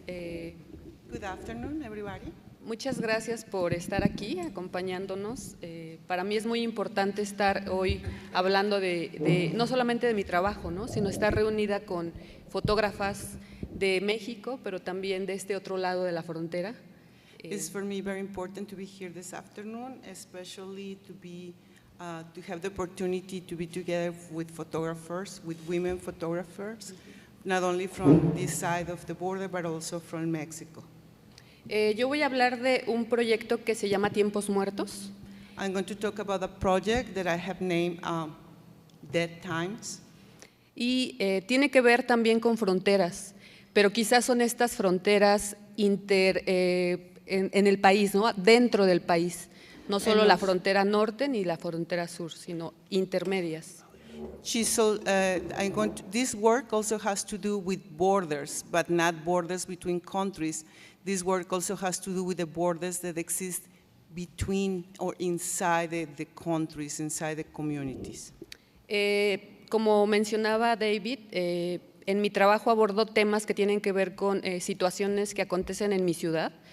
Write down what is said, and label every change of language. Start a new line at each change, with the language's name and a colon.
English: Good afternoon, everybody.
Spanish: Muchas gracias por estar aquí acompañándonos. Para mí es muy importante estar hoy hablando no solamente de mi trabajo, ¿no?, sino estar reunida con fotógrafas de México, pero también de este otro lado de la frontera.
English: It's for me very important to be here this afternoon, especially to have the opportunity to be together with photographers, with women photographers, not only from this side of the border, but also from Mexico.
Spanish: Yo voy a hablar de un proyecto que se llama Tiempos Muertos.
English: I'm going to talk about a project that I have named Dead Times.
Spanish: Y tiene que ver también con fronteras, pero quizás son estas fronteras en el país, ¿no?, dentro del país, no solo la frontera norte ni la frontera sur, sino intermedias.
English: This work also has to do with borders, but not borders between countries. This work also has to do with the borders that exist between or inside the countries, inside the communities.
Spanish: Como mencionaba David, en mi trabajo abordo temas que tienen que ver con situaciones que acontecen en mi ciudad.